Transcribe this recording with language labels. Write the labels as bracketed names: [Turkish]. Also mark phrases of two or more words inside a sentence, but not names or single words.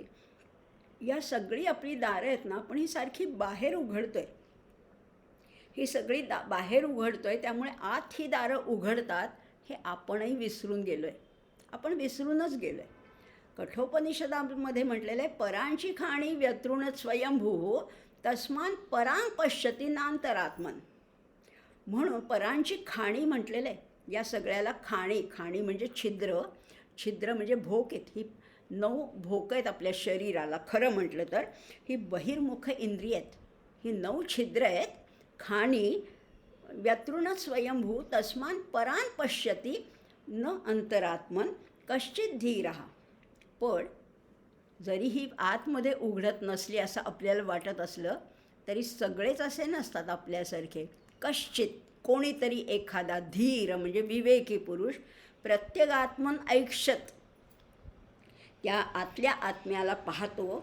[Marathi] या सगळी आपली दारं आहेत ना, पण ही सारखी बाहेर उघडतोय, ही सगळी बाहेर उघडतोय. त्यामुळे आत ही दारं उघडतात हे आपणही विसरून गेलो आहे. आपण विसरूनच गेलो आहे. कठोपनिषदामध्ये म्हटलेलं आहे, [Sanskrit] परांची खाणी व्यतृण स्वयंभू तस्मान परांग पश्यती नांतरात्मन. [Marathi] म्हणून [Sanskrit] परांची खाणी [Marathi] म्हटलेलं आहे. या सगळ्याला खाणी, खाणी म्हणजे छिद्र, छिद्र म्हणजे भोक आहेत. ही 9 भोक आहेत आपल्या शरीराला. खरं म्हटलं तर ही बहिर्मुख इंद्रिय आहेत, ही 9 छिद्र आहेत. [Sanskrit] खाणी व्यतृण स्वयंभू तस्मान परान पश्यती न अंतरात्मन कश्चित धीरः. [Marathi] पण जरी ही आतमध्ये उघडत नसली असं आपल्याला वाटत असलं तरी सगळेच असे नसतात आपल्यासारखे. कश्चित कोणीतरी एखादा धीर म्हणजे विवेकी पुरुष [Sanskrit] प्रत्यगात्मन ऐक्षत, [Marathi] त्या आतल्या आत्म्याला पाहतो.